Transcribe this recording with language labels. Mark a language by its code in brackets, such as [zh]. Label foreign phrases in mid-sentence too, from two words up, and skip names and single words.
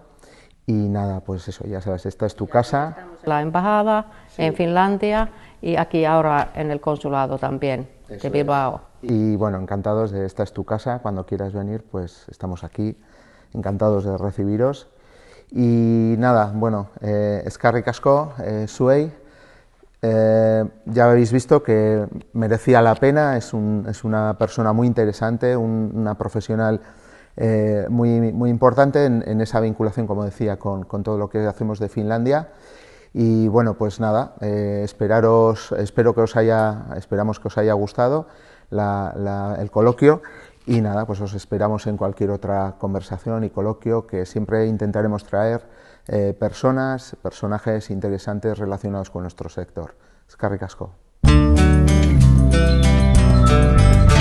[es] Y nada, pues eso, ya sabes, esta es tu casa. La embajada en Finlandia y aquí ahora en el consulado también. de Bilbao. Y bueno, encantados de, esta es tu casa, cuando quieras venir, pues estamos aquí, encantados de recibiros. Y nada, [eu] bueno, eskerrik asko, zuei, [es] ya habéis visto que merecía la pena, es una persona muy interesante, una profesional muy importante en esa vinculación, como decía, con todo lo que hacemos de Finlandia. Y bueno, pues nada, esperamos que os haya gustado el coloquio, y nada, pues os esperamos en cualquier otra conversación y coloquio, que siempre intentaremos traer personajes interesantes relacionados con nuestro sector. [eu] Eskerrik asko.